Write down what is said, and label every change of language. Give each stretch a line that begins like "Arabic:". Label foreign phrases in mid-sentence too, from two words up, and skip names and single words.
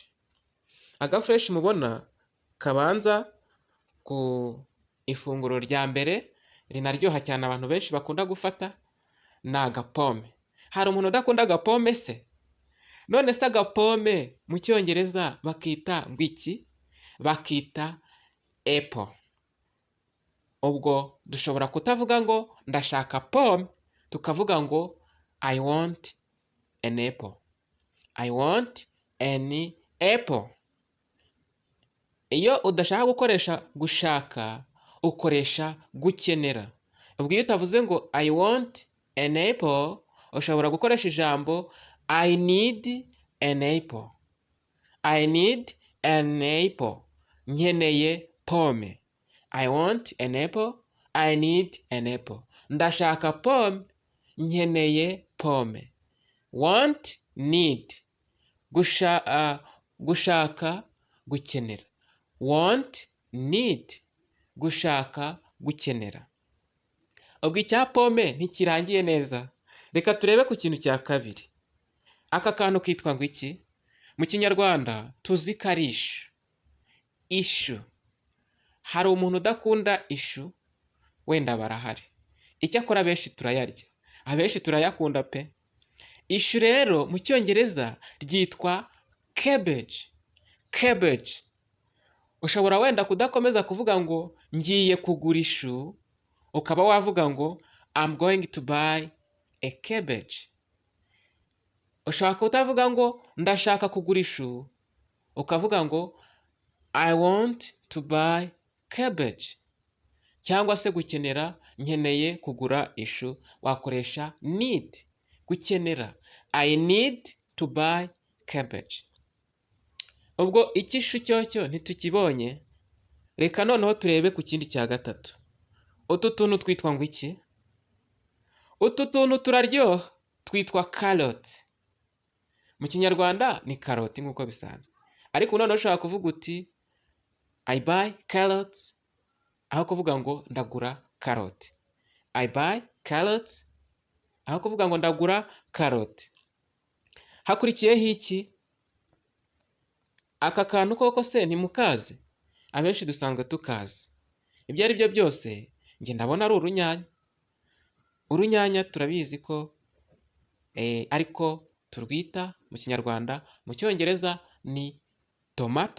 Kinyarwanda: Agafureshi mubona kabanza ku ifunguro rya mbere rinaryoha cyane, abantu benshi bakunda gufata, ni agapome. Hari umuntu udakunda agapome se? None se agapome mu cyongereza bakita ngo iki? Bakita apple. Ubwo dushobora kutavuga ngo ndashaka pome, tukavuga ngo
English: I want an apple. I want an apple.
Kinyarwanda: Iyo udashaka gukoresha gushaka, ukoresha gukenera. Ubwo iyo utavuze ngo
English: I want an apple,
Kinyarwanda: ushobora gukoresha ijambo
English: I need an apple. I need an apple.
Kinyarwanda: Nkeneye pome.
English: I want an apple. I need an apple.
Kinyarwanda: Ndashaka pome. Nkeneye pome.
English: Want, need.
Kinyarwanda: Gushaka, gukenera.
English: Want, need.
Kinyarwanda: Gushaka, gukenera. Ubwo icya pome ntikirangiye neza. Reka turebe ku kintu cya kabiri. Aka kantu kitwa ngo iki? Mu kinyarwanda tuzi ko ari ishu. Ishu. Hari umuntu udakunda ishu? Wenda barahari. Icyakora abenshi turayarya. Abenshi turayakunda pe. Ishu rero mu cyongereza ryitwa cabbage. Cabbage. Ushobora wenda kudakomeza kuvuga ngo ngiye kugura ishu, ukaba wavuga ngo
English: I'm going to buy a cabbage.
Kinyarwanda: Ushobora kutavuga ngo ndashaka kugura ishu, ukavuga ngo
English: I want to buy cabbage.
Kinyarwanda: Cyangwa se gukenera, nkeneye kugura ishu, wakoresha need.
English: Gukenera, I need to buy cabbage.
Kinyarwanda: Ubwo ikishu cyocyo ntitukibonye, reka noneho turebe ku kindi cya gatatu. Utu tuntu twitwa ngo iki? Utu tuntu turaryoha, twitwa carrot. Mu kinyarwanda ni karoti nk'uko bisanzwe, ariko noneho ushobora kuvuga uti
English: I buy carrots,
Kinyarwanda: aho kuvuga ngo ndagura karoti.
English: I buy carrots,
Kinyarwanda: aho kuvuga ngo ndagura karoti. Hakurikiyeho iki? Aka kantu koko se ntimukazi? Abenshi dusanzwe tukazi. Ibyo ari byo byose njye ndabona ari urunyanya. Urunyanya turabizi ko ariko turwita mu kinyarwanda, mu cyongereza ni tomato.